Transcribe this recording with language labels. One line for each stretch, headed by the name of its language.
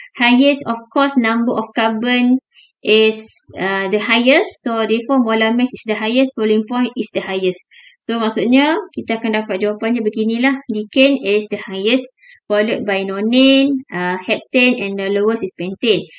English: Highest, of course, number of carbon is the highest, so therefore molar mass is the highest, boiling point is the highest.
Malay: So maksudnya kita akan dapat jawapannya beginilah.
English: Decane is the highest, followed by nonane, heptane, and the lowest is pentane.